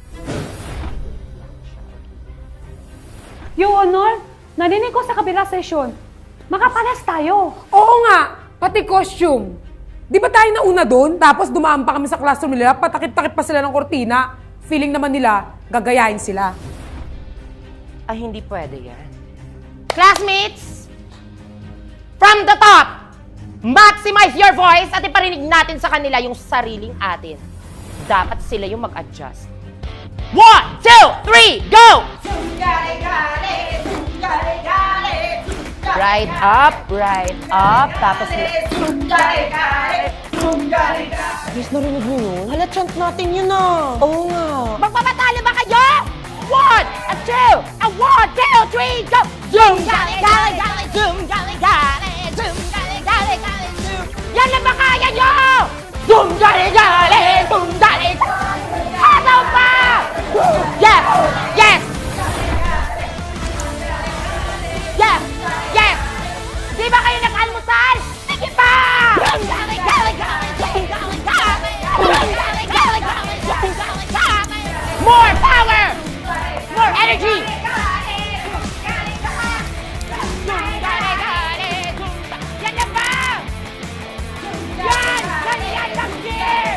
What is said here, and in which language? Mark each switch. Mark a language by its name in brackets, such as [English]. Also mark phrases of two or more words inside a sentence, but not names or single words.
[English] Your Honor, [Filipino] narinig ko sa kabila session. Makapalas tayo. Oo nga, pati costume. Di ba tayo nauna doon, tapos dumaan pa kami sa classroom nila, patakip-takip pa sila ng kortina. Feeling naman nila, gagayahin sila. Ay, hindi pwede yan. [English] Classmates, from the top, maximize your voice [Filipino] at iparinig natin sa kanila yung sariling atin. Dapat sila yung mag-adjust. 1, 2, 3, [English] go! Right up, [Filipino] tapos Guys, narinig niyo yun? Hala, chant natin yun ah. Oo nga. magpapatalo ba kayo? 1, 2, 1, 2, 3, go! Zoom, gali, gali, gali, zoom, gali, gali, zoom, gali, gali, gali, zoom. Yan lang ba kaya nyo? Zoom, gali, gali, zoom, gali, ano pa? [English] Yes, yes! Yes, yes! [Filipino] Di ba kayo nag-almusal? Sige pa! Zoom, gali, gali, gali, zoom, gali, gali, zoom, gali, gali, gali, zoom, gali, gali. [English] More power! More energy! [Filipino] Yan na ba? Yan! Yan lang here!